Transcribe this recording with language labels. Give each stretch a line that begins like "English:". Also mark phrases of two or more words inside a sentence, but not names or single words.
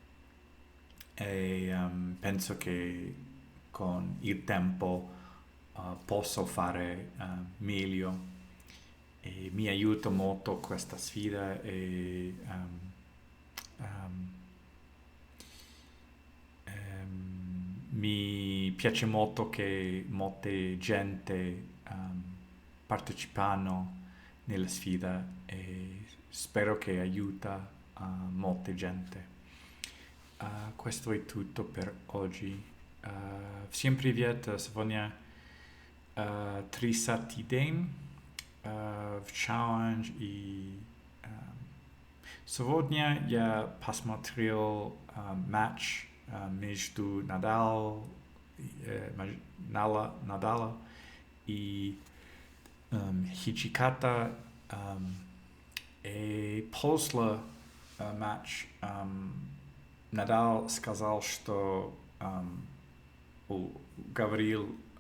Italian: e penso che con il tempo posso fare meglio, e mi aiuta molto questa sfida, e um, mi piace molto che molte gente partecipano nella sfida, e spero che aiuta molte gente. Questo è tutto per oggi.
Russian: Всем привет! Сегодня 30 день в challenge, и сегодня я посмотрел матч между Надала и Хичиката, и после матч Надал сказал, что говорил